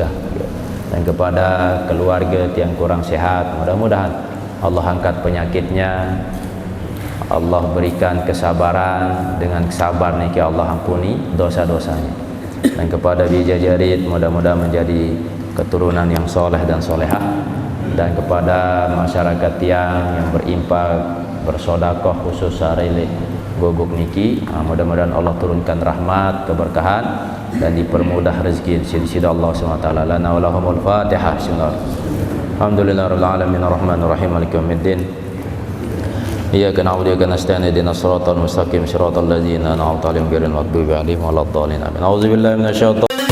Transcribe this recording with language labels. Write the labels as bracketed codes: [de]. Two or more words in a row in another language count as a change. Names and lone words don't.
[id] Dan kepada keluarga yang kurang sehat, mudah-mudahan Allah angkat penyakitnya, Allah berikan kesabaran, dengan sabar niki Allah ampuni dosa-dosanya. Dan kepada Bijajarid, mudah-mudahan menjadi keturunan yang soleh dan solehah. Dan kepada masyarakat yang berinfak, bersodakoh khusus sarili gogok niki, mudah-mudahan Allah turunkan rahmat, keberkahan, dan dipermudah rezeki di sisi Allah SWT. [ar] لنا ولهم الفاتحة. الحمد لله رب العالمين الرحمن الرحيم مالك يوم الدين. إياك نعبد وإياك نستعين اهدنا الصراط المستقيم صراط الذين أنعمت عليهم غير المغضوب عليهم ولا الضالين. Amin. أعوذ بالله من الشيطان